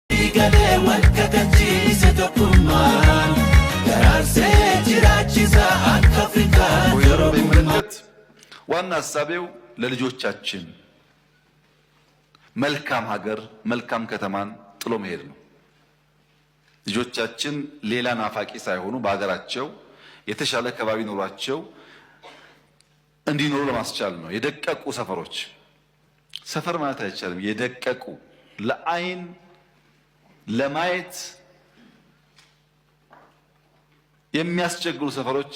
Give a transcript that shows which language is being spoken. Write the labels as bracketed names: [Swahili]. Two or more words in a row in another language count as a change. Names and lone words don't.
[Oromo] galee wal kakachiise tokkummaan daraarsee jiraachisaa akka Afrikaa [Amharic] የሚመለከት ዋና ሀሳቤው ለልጆቻችን መልካም ሀገር መልካም ከተማን ጥሎ መሄድ ነው። ልጆቻችን ሌላ ናፋቂ ሳይሆኑ በሀገራቸው የተሻለ ከባቢ ኖሯቸው እንዲኖሩ ለማስቻል ነው። የደቀቁ ሰፈሮች ሰፈር ማለት አይቻልም። የደቀቁ ለአይን ለማየት የሚያስቸግሩ ሰፈሮች